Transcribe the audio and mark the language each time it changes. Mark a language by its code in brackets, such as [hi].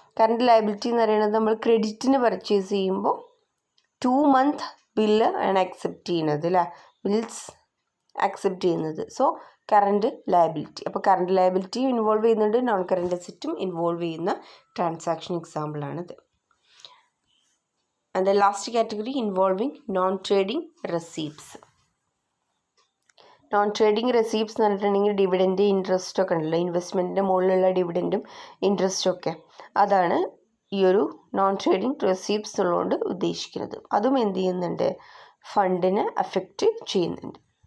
[ml] Current liability എന്ന് പറയുന്നത് നമ്മൾ ക്രെഡിറ്റിന് പർച്ചേസ് ചെയ്യുമ്പോൾ 2 month ബില്ല് ആണ് അക്സെപ്റ്റ് ചെയ്യുന്നത് അല്ലേ, ബിൽസ് അക്സെപ്റ്റ് ചെയ്യുന്നത്. So current liability. അപ്പോൾ കറണ്ട് ലയബിലിറ്റിയും ഇൻവോൾവ് ചെയ്യുന്നുണ്ട്, നോൺ കറണ്ട് അസെറ്റും ഇൻവോൾവ് ചെയ്യുന്ന transaction എക്സാമ്പിളാണിത്. [en] And the last category involving non-trading receipts. [ml] Non-trading receipts എന്ന് പറഞ്ഞിട്ടുണ്ടെങ്കിൽ ഡിവിഡൻറ്റ് ഇൻട്രസ്റ്റ് ഒക്കെ ഉണ്ടല്ലോ, ഇൻവെസ്റ്റ്മെൻറ്റിൻ്റെ മുകളിലുള്ള ഡിവിഡൻറ്റും ഇൻട്രസ്റ്റും ഒക്കെ, അതാണ് ഈ ഒരു നോൺ ട്രേഡിങ് റെസീപ്റ്റ്സ് ഉള്ളതുകൊണ്ട് ഉദ്ദേശിക്കുന്നത്. അതും എന്ത് ചെയ്യുന്നുണ്ട്, ഫണ്ടിനെ അഫക്റ്റ് ചെയ്യുന്നുണ്ട്.